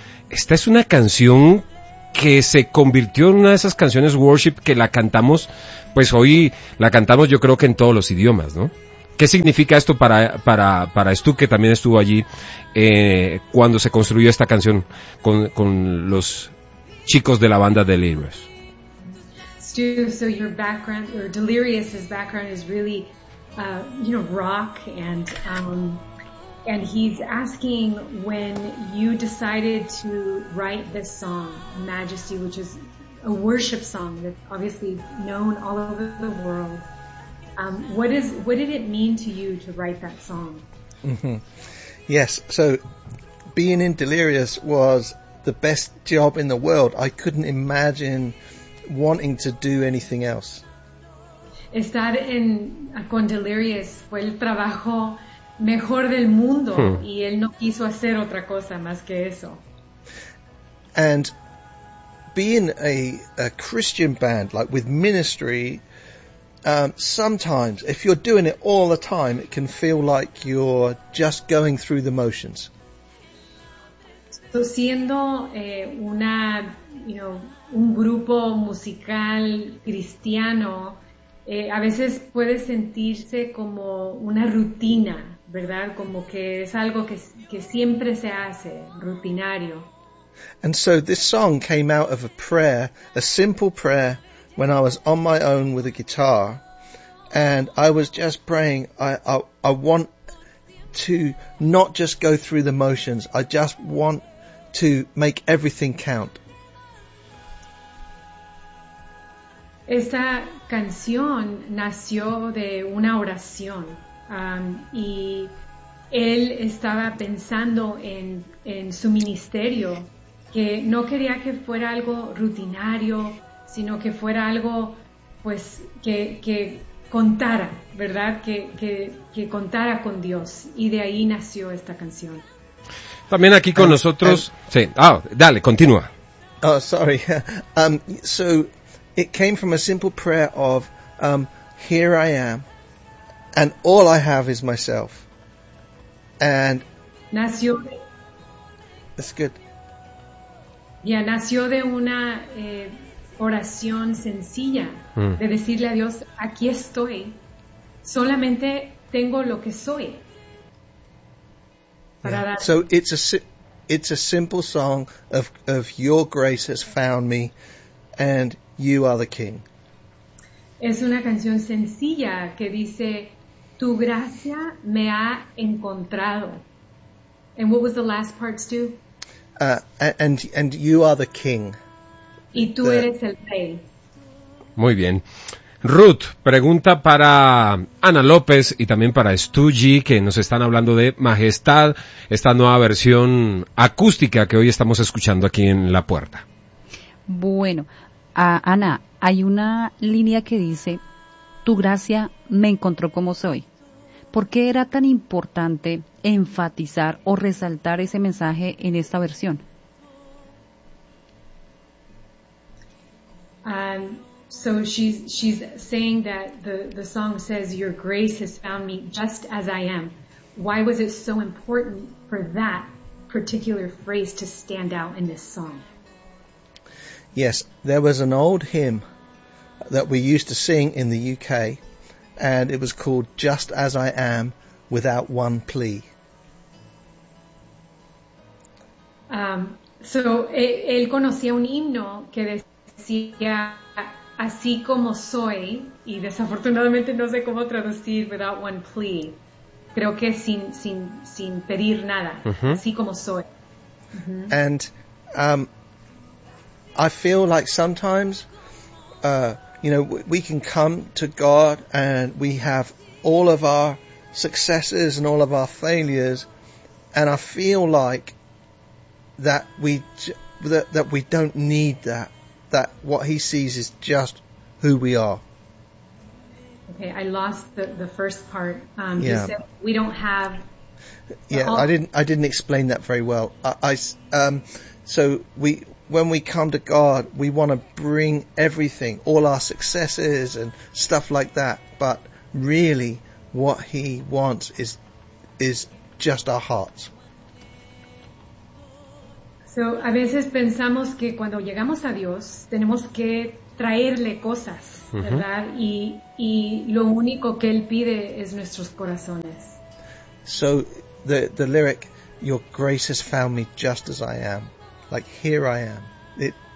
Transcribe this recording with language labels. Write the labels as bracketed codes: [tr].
[es] Esta es una canción que se convirtió en una de esas canciones worship que la cantamos, pues hoy la cantamos yo creo que en todos los idiomas, ¿no? ¿Qué significa esto para Stu, que también estuvo allí cuando se construyó esta canción con los chicos de la banda Delirious? [en] Stu, so your background, or Delirious's background is really rock, and he's asking, when you decided to write this song, Majesty, which is a worship song that's obviously known all over the world, what did it mean to you to write that song? Mm-hmm. Yes, so being in Delirious was the best job in the world. I couldn't imagine wanting to do anything else. [es] Estar en con Delirious fue el trabajo mejor del mundo y él no quiso hacer otra cosa más que eso. [en] And being a Christian band, like with ministry, sometimes if you're doing it all the time, it can feel like you're just going through the motions. [es] So siendo un grupo musical cristiano, a veces puede sentirse como una rutina, ¿verdad? Como que es algo que siempre se hace, rutinario. [en] And so this song came out of a prayer, a simple prayer, when I was on my own with a guitar, and I was just praying, I want to not just go through the motions, I just want to make everything count. [es] Esta canción nació de una oración y él estaba pensando en su ministerio, que no quería que fuera algo rutinario, sino que fuera algo pues que contara, ¿verdad? Que contara con Dios. Y de ahí nació esta canción. También aquí con nosotros... Sí. Ah, dale, continúa. [en] Oh, sorry. So, it came from a simple prayer of, here I am, and all I have is myself. And... [es] Nació... [en] That's good. [es] Yeah, nació de una oración sencilla, de decirle a Dios, aquí estoy, solamente tengo lo que soy. [en] So it's a simple song of your grace has found me and you are the king. [es] Es una canción sencilla que dice tu gracia me ha encontrado. [en] And what was the last part, Stu? And you are the king. [es] Y tú eres el rey. Muy bien. Ruth, pregunta para Ana López y también para Stu G, que nos están hablando de Majestad, esta nueva versión acústica que hoy estamos escuchando aquí en La Puerta. Bueno, Ana, hay una línea que dice, tu gracia me encontró como soy. ¿Por qué era tan importante enfatizar o resaltar ese mensaje en esta versión? [en] So she's saying that the song says, your grace has found me just as I am. Why was it so important for that particular phrase to stand out in this song? Yes, there was an old hymn that we used to sing in the UK, and it was called Just As I Am Without One Plea. [es] So él conocía un himno que decía... Así como soy, y desafortunadamente no sé cómo traducir [en] without one plea. [es] Creo que sin pedir nada. Uh-huh. Así como soy. Uh-huh. [en] And I feel like sometimes, you know, we can come to God and we have all of our successes and all of our failures, and I feel like that we don't need that. That what he sees is just who we are. Okay, I lost the first part. Yeah. He said we don't have. Yeah, I didn't explain that very well. When we come to God, we want to bring everything, all our successes and stuff like that. But really, what he wants is just our hearts. [es] So, a veces pensamos que cuando llegamos a Dios tenemos que traerle cosas, ¿verdad? Uh-huh. Y lo único que él pide es nuestros corazones. [en] So the lyric, your grace has found me just as I am, like here I am.